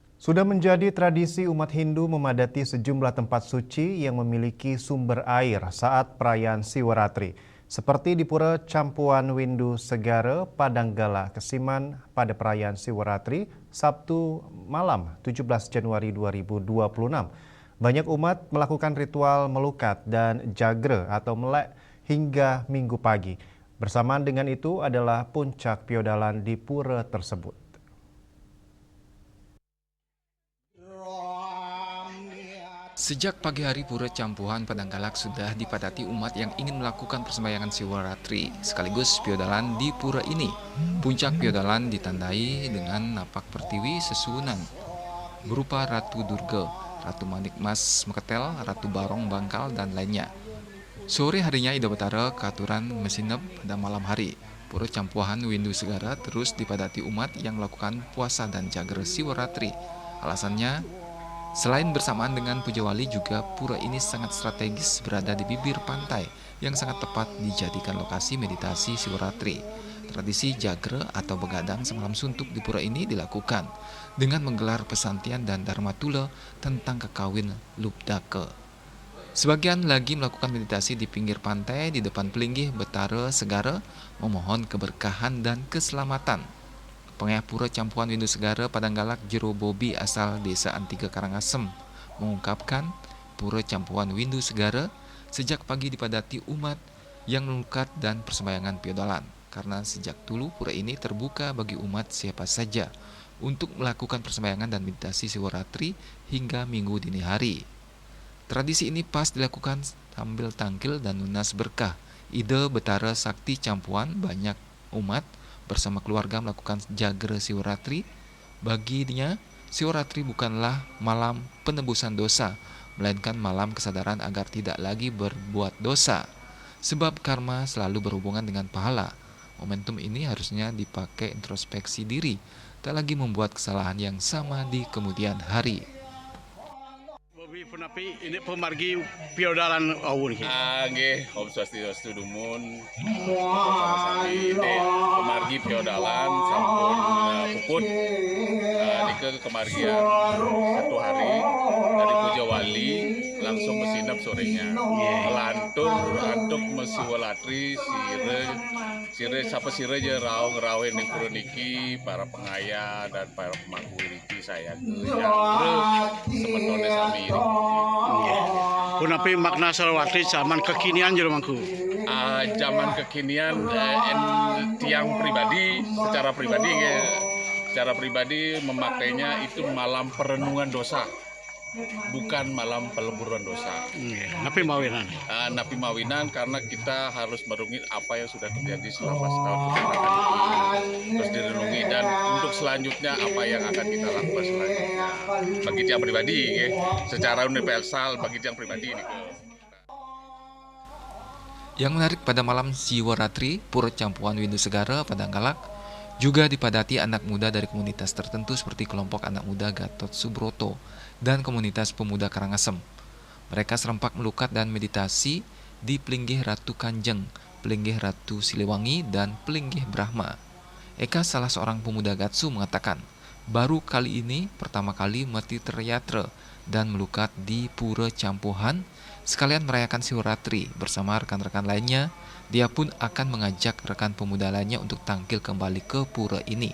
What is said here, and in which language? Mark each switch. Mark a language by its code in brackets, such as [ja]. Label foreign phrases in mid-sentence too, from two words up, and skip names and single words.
[id] Sudah menjadi tradisi umat Hindu memadati sejumlah tempat suci yang memiliki sumber air saat perayaan Siwaratri. Seperti di Pura Campuan Windu Segara, Padanggala, Kesiman pada perayaan Siwaratri, Sabtu malam 17 Januari 2026. Banyak umat melakukan ritual melukat dan jagre atau melek hingga minggu pagi. Bersamaan dengan itu adalah puncak piodalan di pura tersebut. Sejak pagi hari Pura Campuhan Padanggalak sudah dipadati umat yang ingin melakukan persembahyangan Siwaratri sekaligus piodalan di pura ini. Puncak piodalan ditandai dengan napak pertiwi sesuunan berupa Ratu Durga, Ratu Manik Mas Meketel, Ratu Barong Bangkal, dan lainnya. Sore harinya Ida Betara keaturan mesinep pada malam hari. Pura Campuhan Windu Segara terus dipadati umat yang melakukan puasa dan jager Siwaratri. Alasannya, selain bersamaan dengan Puja Wali, juga pura ini sangat strategis berada di bibir pantai yang sangat tepat dijadikan lokasi meditasi Siwaratri. Tradisi jagre atau begadang semalam suntuk di pura ini dilakukan dengan menggelar pesantian dan dharmatula tentang kekawin Lubdake. Sebagian lagi melakukan meditasi di pinggir pantai di depan Pelinggih Betara Segara, memohon keberkahan dan keselamatan. Pengayah Pura Campuhan Windu Segara Padanggalak Jero Bobi asal Desa Antiga Karangasem mengungkapkan Pura Campuhan Windu Segara sejak pagi dipadati umat yang melukat dan persembahyangan piodalan karena sejak dulu pura ini terbuka bagi umat siapa saja untuk melakukan persembahyangan dan meditasi Siwaratri hingga minggu dini hari. Tradisi ini pas dilakukan sambil tangkil dan lunas berkah. Ide Betara Sakti Campuhan banyak umat bersama keluarga melakukan jagre Siwaratri. Baginya, Siwaratri bukanlah malam penebusan dosa, melainkan malam kesadaran agar tidak lagi berbuat dosa. Sebab karma selalu berhubungan dengan pahala. Momentum ini harusnya dipakai introspeksi diri, tak lagi membuat kesalahan yang sama di kemudian hari. [ban] Bobi Punapi ini pemargi piodalan awun ki. Nggih, Om Swastiastu Dumun. Sami-sami ini pemargi piodalan sampun puput nike kemargian [id] satu hari dari Puja Wali langsung [ban] mesinap sorenya. Melantur antuk Siwaratri sire sapa sire je rawe ning pura niki para pengaya dan para pemangku niki saya jagre semetone sami ini. [id] Punapi makna Siwaratri zaman kekinian jero mangku. Zaman kekinian tiang pribadi secara pribadi memakainya itu malam perenungan dosa, bukan malam peleburan dosa. [ban] Napi mawinan. Napi mawinan [id] karena kita harus merungi apa yang sudah terjadi selama setahun kebelakang itu, terus direnungi dan untuk selanjutnya apa yang akan kita lakukan selanjutnya. Bagi tiang pribadi, secara universal bagi tiang pribadi ini. Yang menarik pada malam Siwaratri, Pura Campuhan Windu Segara Padanggalak juga dipadati anak muda dari komunitas tertentu seperti kelompok anak muda Gatot Subroto dan komunitas pemuda Karangasem. Mereka serempak melukat dan meditasi di Pelinggih Ratu Kanjeng, Pelinggih Ratu Siliwangi, dan Pelinggih Brahma. Eka, salah seorang pemuda Gatsu, mengatakan, baru kali ini pertama kali mati teryatra dan melukat di Pura Campuhan sekalian merayakan Siwaratri bersama rekan-rekan lainnya. Dia pun akan mengajak rekan pemuda lainnya untuk tampil kembali ke pura ini.